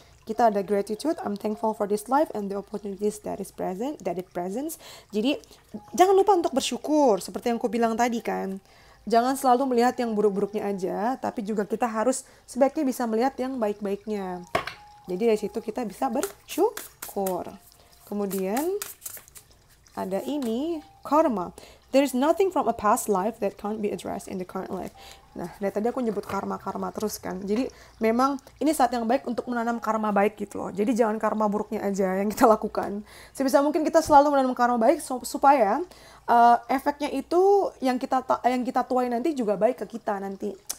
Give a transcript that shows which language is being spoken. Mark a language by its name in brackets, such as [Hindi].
[Indonesian] Kita ada [English] gratitude, I'm thankful for this life and the opportunities that it presents. [Indonesian] Jadi, jangan lupa untuk bersyukur, seperti yang aku bilang tadi kan. Jangan selalu melihat yang buruk-buruknya aja, tapi juga kita harus sebaiknya bisa melihat yang baik-baiknya. Jadi dari situ kita bisa bersyukur. Kemudian, ada ini, karma. [English] There is nothing from a past life that can't be addressed in the current life. [Indonesian] Nah, dari tadi aku nyebut karma terus kan. Jadi memang ini saat yang baik untuk menanam karma baik gitu loh. Jadi jangan karma buruknya aja yang kita lakukan. Sebisa mungkin kita selalu menanam karma baik supaya efeknya itu yang kita tuai nanti juga baik ke kita nanti.